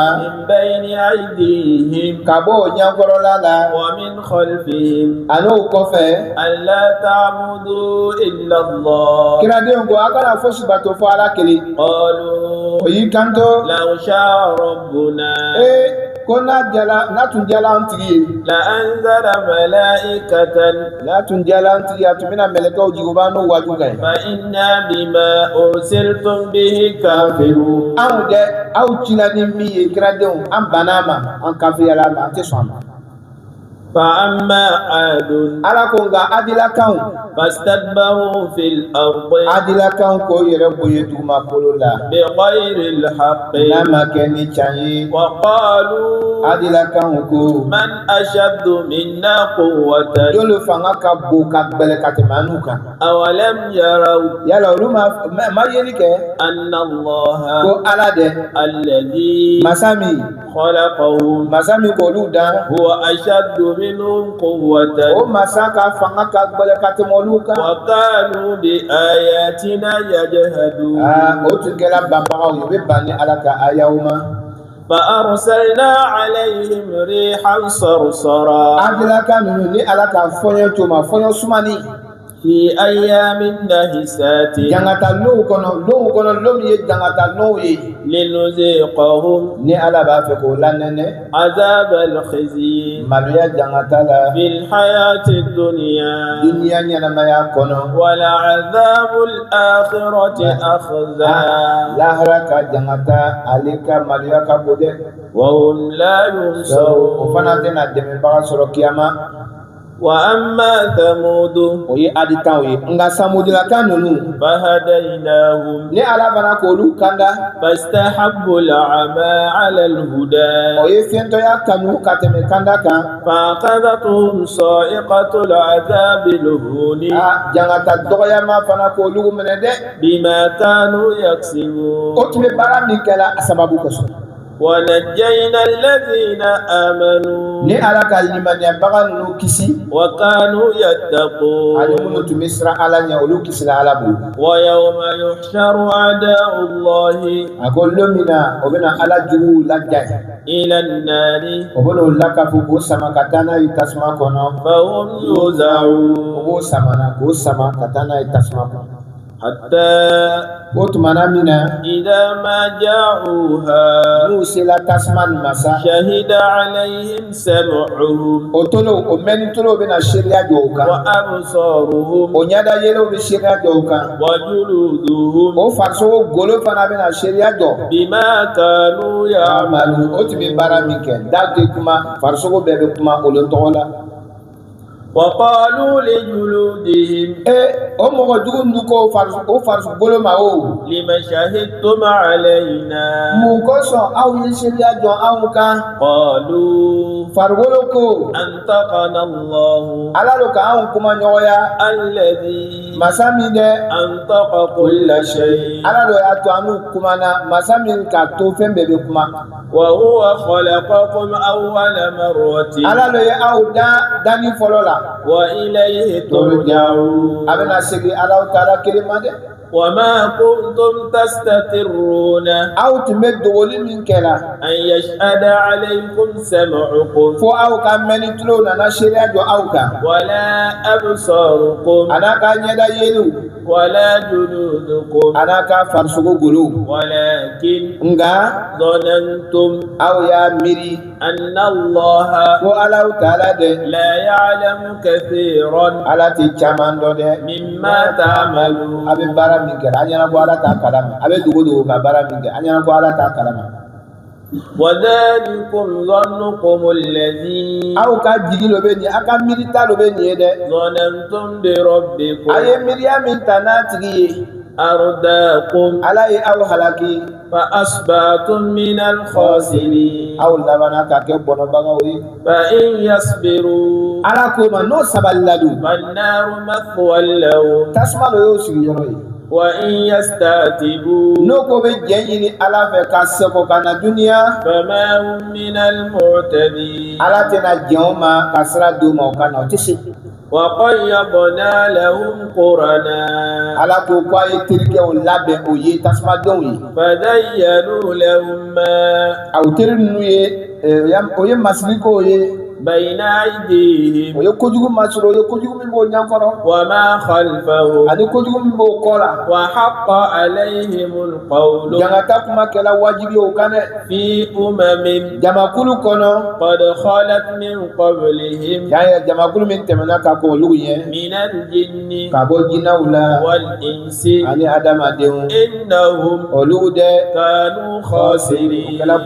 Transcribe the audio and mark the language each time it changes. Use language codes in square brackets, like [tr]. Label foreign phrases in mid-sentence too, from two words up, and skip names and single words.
[ar] من بين أيديهم [bm] كابو نيانكورو لالا [ar] ومن خلفهم [bm] أنو كوفي [ar] ألا تعبدوا إلا الله [bm] كنا دينكو أكنا فوش باتو فالا كلي [ar] قالوا [bm] ويكانتو [ar] لو شاء ربنا [bm] kona jala na tun jala antigi [ar] لأنزل ملائكة [bm] na tun jala antigi atumina melekaw jigubano wajuga [ar] فإنا بما أرسلتم به كافرون [bm] aw cina ni mi ye kiradenw an banama an kafiyala ma an tɛ sɔn a ma [ar] فأما عاد [bm] ala ko nka adilakanw [ar] فاستكبروا في الأرض [bm] adilakanw ko yɛrɛ bonya dugumakolo la [ar] بغير الحق [bm] n'a ma kɛ ni can ye [ar] وقالوا [bm] adilakanw ko [ar] من أشد منا قوة [bm] jolu fanga ka bon ka gbɛlɛ ka tɛmɛ anu kan [ar] أولم يروا [bm] yala olu ma yeli kɛ [ar] أن الله [bm] ko ala dɛ [ar] الذي [bm] masa min ko olu dan [ar] هو أشد منهم قوة [bm] o masa ka fanga ka gbɛlɛ ka tɛmɛ olu kan [ar] وكانوا بآياتنا يجهدون [bm] o tun kɛra banbagaw ye u bɛ ban ni ala ka ayaw ma [ar] فأرسلنا عليهم ريحا صرصرا [bm] adilakan ninnu ni ala ka fɔɲɔ to ma fɔɲɔ sumani [ar] في أيام نحسات [bm] jangata low kɔnɔ lo min ye jangata low ye [ar] لنذيقهم [bm] ni ala b'a fɛ k'o lanɛnɛ [ar] عذاب الخزي [bm] maloya jangata la [ar] في الحياة الدنيا [bm] duniya ɲɛnamaya kɔnɔ [ar] ولعذاب الآخرة أخزى [bm] lahara ka jangata ale ka maloya ka bon dɛ [ar] وهم لا [bm] o [ar] ينصرون [bm] fana tɛna dɛmɛbaga sɔrɔ kiyama [ar] وأما ثمود [bm] o ye adikanw ye nka samudilakan ninnu [ar] فهديناهم [bm] ni ala fana k'olu kanda [ar] فاستحبوا العمى على الهدى [bm] o ye fɛntɔya kanu ka tɛmɛ kanda kan [ar] فأخذتهم صاعقة العذاب الهون [bm] jangata dɔgɔyama fana k'olu minɛ dɛ [ar] بما كانوا يكسبون [bm] o tun bɛ baara min kɛla a sababu kosɔn [ar] ونجينا الذين آمنوا [bm] ni ala ka limaniyabaga ninnu kisi [ar] وكانوا [bm] ani [ar] يتقون [bm] minnu tun bɛ siran ala ɲɛ olu kisira ala bolo [ar] ويوم يحشر أعداء الله [bm] a ko don min na o bɛna ala juguw laja [ar] إلى النار [bm] o bɛna o lakafu k'o sama ka taa n'a ye tasuma kɔnɔ [ar] فهم [bm] o [ar] يوزعون [bm] b'o sama k'o sama ka taa n'a ye tasuma kɔnɔ [ar] حتى [bm] o tumana min na [ar] إذا ما جاءوها [bm] n'u sela tasuma nin ma sa [ar] شهد عليهم سمعهم [bm] o tolo o mɛnni tolo bɛna seereya jɔ o kan [ar] وأبصارهم [bm] o ɲɛda yelew bɛ seereya jɔ o kan [ar] وجلودهم [bm] o farisogo golo fana bɛna seereya jɔ [ar] بما كانوا يعملون [bm] o tun bɛ baara min kɛ da tɛ kuma farisogo bɛɛ bɛ kuma olu tɔgɔ la [ar] وقالوا لجلودهم [bm] o mɔgɔ jugu ninnu ko farisogo golo ma o [ar] لم شهدتم علينا [bm] mun kosɔn aw ye seereya jɔ anw kan [ar] قالوا [bm] farikolo ko [ar] أنطقنا الله [bm] ala lo ka anw kuma ɲɔgɔnya [ar] الذي [bm] masa min dɛ [ar] أنطق كل شيء [bm] ala lo y'a to an n'u kumana masa min k'a to fɛn bɛɛ bɛ kuma [ar] وهو خلقكم أول مرة [bm] ala lo ye aw danni fɔlɔ la [ar] وإليه ترجعون [bm] a bɛna segin ala taala kelen ma dɛ [ar] وما كنتم تستترون [bm] aw tun bɛ dogoli min kɛra [ar] أن يشهد عليكم سمعكم [bm] fo aw ka mɛnni tulo nana seereya jɔ aw kan [ar] ولا أبصاركم [bm] a n'a ka ɲɛda yeliw [ar] ولا جلودكم [bm] a n'a ka farisogo golow [ar] ولكن [bm] nka [ar] ظننتم [bm] aw y'a miiri [ar] أن الله [bm] ko ala taala dɛ [ar] لا يعلم كثيرا [bm] ala tɛ caman dɔn dɛ [ar] مما تعملون [bm] a bɛ baara min kɛ an ɲɛna ko ala t'a kalama a bɛ dogo ka baara min kɛ an ɲɛna ko ala t'a kalama [ar] وذلكم ظنكم الذي [bm] aw ka jigi dɔ bɛ nin aw ka miirita dɔ bɛ nin ye dɛ [ar] ظننتم بربكم [bm] a ye miiriya min ta n'a tigi ye [ar] أرداكم [bm] ala ye aw halaki [ar] فأصبحتم من الخاسرين [bm] aw labana ka kɛ bɔnɛbagaw ye [ar] فإن يصبروا [bm] ala ko ma n'o sabalila dun [ar] فالنار مثوى لهم [bm] tasuma dɔ y'o sigiyɔrɔ ye [ar] وإن يستعتبوا [bm] n'o ko bɛ jɛn ɲini ala fɛ ka sɛgɛn ka na duniya [ar] فما هم من المعتدين [bm] ala tɛna jɛn o ma ka sira d'o ma o ka na o tɛ se [ar] وقيضنا لهم قرناء [bm] ala ko a ye terikɛw labɛn o ye tasumadenw ye [ar] فزينوا لهم ما [bm] aw teri ninnu ye o ye masirikow ye [ar] بين أيديهم وما خلفهم وحق عليهم القول في قد خلت من قبلهم من الجن والإنس إنهم كانوا خاسرين.